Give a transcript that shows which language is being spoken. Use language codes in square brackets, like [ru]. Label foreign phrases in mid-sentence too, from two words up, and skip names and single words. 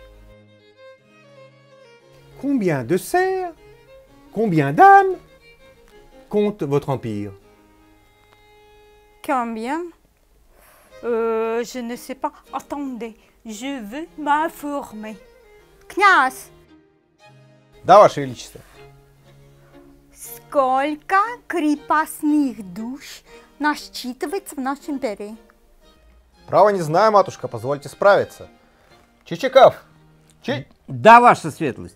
[fr] Combien de serfs, combien d'âmes compte votre empire? Combien? Je ne sais pas. Attendez, je veux m'informer. [ru] Князь, Да, Ваше Величество. сколько крепостных душ насчитывается в нашей империи? Право не знаю, матушка, позвольте справиться. Чичиков! Да, ваша светлость.